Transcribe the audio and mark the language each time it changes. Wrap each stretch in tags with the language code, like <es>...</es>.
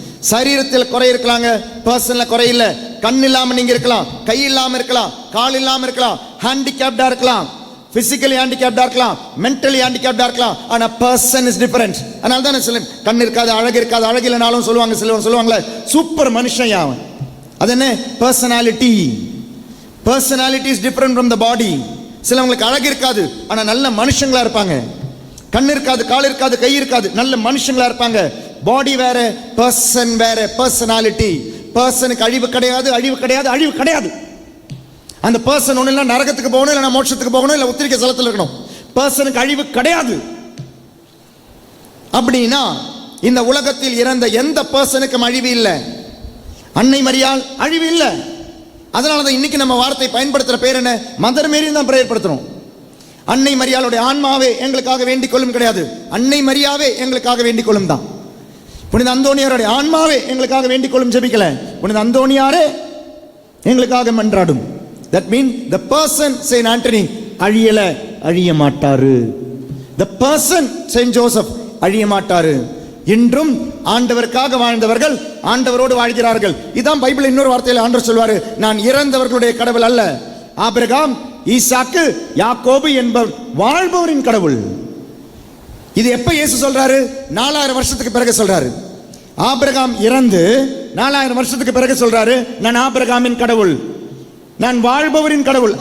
<ta>சரீரத்தில் குறை இருக்கலாங்க, பர்சன்ல குறை இல்ல. கண் இல்லாம நீங்க இருக்கலாம், கை இல்லாம இருக்கலாம், கால் இல்லாம இருக்கலாம், ஹேண்டிகேப்டா இருக்கலாம், பிசிக்கலி ஹேண்டிகேப்டா இருக்கலாம், மென்டலி ஹேண்டிகேப்டா இருக்கலாம். ஆனா</ta> <en>Person is different.</en> <ta>அதனால தான் சொல்ல கண் இருக்காது, அழகு இருக்காது, அழகு இல்லைனாலும் சொல்லுவாங்க, சொல்லுவாங்களே சூப்பர் மனுஷன் அவன். அது என்ன? Personality.</ta> <en>Personality is different from the body.</en> <ta>சிலவங்களுக்கு அழகு இருக்காது, ஆனா நல்ல மனுஷங்களா இருப்பாங்க. கண் இருக்காது, கால் இருக்காது, கை இருக்காது, நல்ல மனுஷங்களா இருப்பாங்க. பாடி வேற, பர்சன் வேற. பர்சனாலிட்டி, பர்சனுக்கு அழிவு கிடையாது, அழிவு கிடையாது, அழிவு கிடையாது. அந்த பர்சன் ஒண்ணு இல்ல நரகத்துக்கு போகணும், இல்ல மோட்சத்துக்கு போகணும், இல்ல உத்திரிக்க ஸ்தலத்தில் இருக்கணும். பர்சனுக்கு அழிவு கிடையாது. அப்படின்னா இந்த உலகத்தில் இறந்த எந்த பர்சனுக்கும் அழிவு இல்லை. அன்னை மரியாள் அழிவு இல்லை. அதனாலதான் இன்னைக்கு நம்ம வார்த்தை பயன்படுத்துற பேர் என்ன? மதர் மேரி தான் பிரேயர்படுத்துறோம். அன்னை மரியாளுடைய ஆன்மாவே எங்களுக்காக வேண்டிக் கொள்ளும் கிடையாது, அன்னை மரியாவே எங்களுக்காக வேண்டிக் கொள்ளும் தான். புனித அந்தோணியாருடைய ஆன்மாவே எங்களுக்காக வேண்டிக் கொள்ளும் ஜெபிக்கல, புனித அந்தோணியாரே எங்களுக்காக மன்றாடும்.</ta> <en>That means the person Saint Anthony</en> <ta>அழியல, அழிய மாட்டாரு.</ta> <en>The person Saint Joseph</en> <ta>அழிய மாட்டாரு. இன்றும் ஆண்டவருக்காக வாழ்ந்தவர்கள் ஆண்டவரோடு வாழ்கிறார்கள். இதான் பைபிள் இன்னொரு வார்த்தையில் ஆண்டவர் சொல்வாரு, நான் இறந்தவர்களுடைய கடவுள் அல்ல. ஆபிரகாம், ஈசாக்கு, யாக்கோபு என்பவர் வாழ்பவரின் கடவுள். இது எப்ப இயேசு சொல்றாரு? 4000 வருஷத்துக்கு பிறகு சொல்றாரு. ஆபிரகாம் இறந்து 4000 வருஷத்துக்கு பிறகு சொல்றாரு, நான் ஆபிரகாமின் கடவுள், நான் வாழ்பவரின் கடவுள்.</ta>